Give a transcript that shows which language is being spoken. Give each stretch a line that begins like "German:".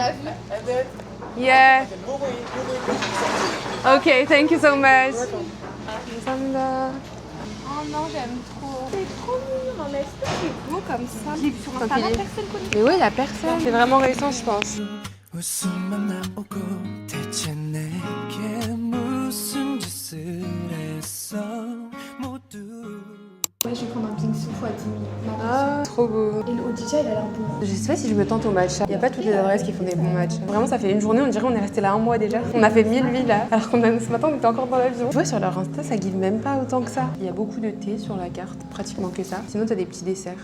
French: on a vu.
English: Yeah. No way. Ok, thank you so much.
French: Oh non, j'aime trop. C'est trop mignon, mais est-ce que c'est beau comme ça? Je l'ai vu sur Ok. Instagram, personne connaît. Mais ouais, y'a personne. C'est vraiment récent, je pense.
Korean: 웃음만 나오고 대체 내게 무슨 짓을 했어 모두
French: Ouais, je vais prendre un bingsu à 10 000. Ah, trop beau. Et le Odija, il a l'air bon. Je sais pas si je me tente au matcha. Il y a pas toutes les adresses qui font des bons matchas. Vraiment, ça fait une journée, on dirait qu'on est resté là un mois déjà. On a fait 1000 vies là, alors qu'on a ce matin, on était encore dans l'avion. Tu vois, sur leur Insta, ça give même pas autant que ça. Il y a beaucoup de thé sur la carte, pratiquement que ça. Sinon, t'as des petits desserts.